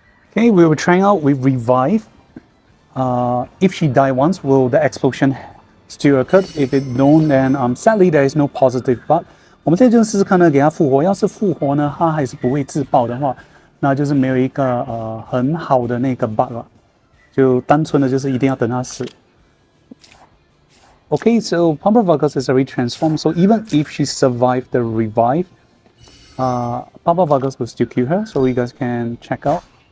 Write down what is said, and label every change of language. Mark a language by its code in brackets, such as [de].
[en] Okay, we were trying out with revive. If she die once, will the explosion still occur? If it don't, then sadly there is no positive bug. [zh] 我们现在就试试看呢，给她复活。要是复活呢，她还是不会自爆的话，那就是没有一个很好的那个 bug 了，就单纯的就是一定要等她死。 [en] Okay, so Pumper Vargas is already transformed, so even if she survived the revive, Pumper Vargas will still kill her, so you guys can check out.